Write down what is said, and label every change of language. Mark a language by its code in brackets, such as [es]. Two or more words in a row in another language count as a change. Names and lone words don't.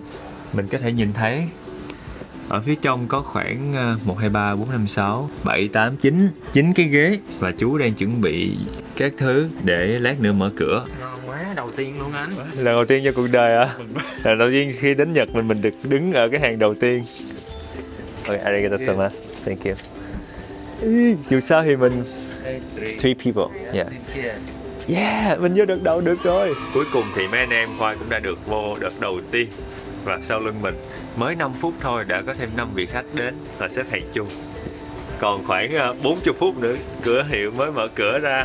[vi] Mình có thể nhìn thấy ở phía trong có khoảng 1, 2, 3, 4, 5, 6, 7, 8, 9 cái ghế. Và chú đang chuẩn bị các thứ để lát nữa mở cửa. Ngon quá, đầu tiên luôn anh. Lần đầu tiên cho cuộc đời hả? Lần đầu tiên khi đến Nhật mình được đứng ở cái hàng đầu tiên. [ja] Okay, ありがとうございます. [en] Thank you. [vi] Dù sao thì mình 3 people. Yeah, mình vô đợt đầu được rồi. Cuối cùng thì mấy anh em Khoai cũng đã được vô đợt đầu tiên. Và sau lưng mình mới 5 phút thôi đã có thêm 5 vị khách đến và xếp hàng chung. Còn khoảng 40 phút nữa cửa hiệu mới mở cửa ra.